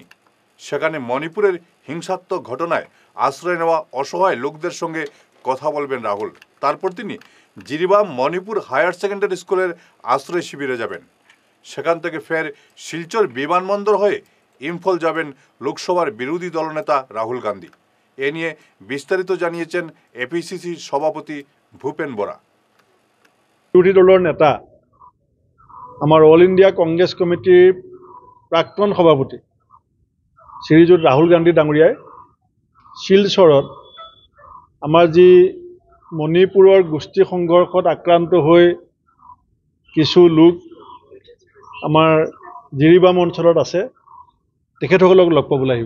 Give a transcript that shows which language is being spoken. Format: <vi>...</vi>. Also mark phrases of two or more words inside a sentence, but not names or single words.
<bn>সেখানে মণিপুরের হিংসাত্মক ঘটনায় আশ্রয় নেওয়া অসহায় লোকদের সঙ্গে কথা বলবেন রাহুল। তারপর তিনি জিরিবাম মণিপুর হায়ার সেকেন্ডারি স্কুলের আশ্রয় শিবিরে যাবেন। সেখান থেকে ফের শিলচর বিমানবন্দর হয়ে ইম্ফল যাবেন লোকসভার বিরোধী দলনেতা রাহুল গান্ধী। এ নিয়ে বিস্তারিত জানিয়েছেন এপিসিসি সভাপতি ভূপেন বরা।</bn> <as>বিৰোধী দলৰ নেতা আমাৰ অল ইণ্ডিয়া কংগ্ৰেছ কমিটিৰ প্ৰাক্তন সভাপতি শ্ৰীযুত ৰাহুল গান্ধী ডাঙৰীয়াই শিলচৰত আমাৰ যি মণিপুৰৰ গোষ্ঠী সংঘৰ্ষত আক্ৰান্ত হৈ কিছু লোক আমাৰ জিৰিবাম অঞ্চলত আছে, তেখেতসকলক লগ পাবলৈ আহিব।</as>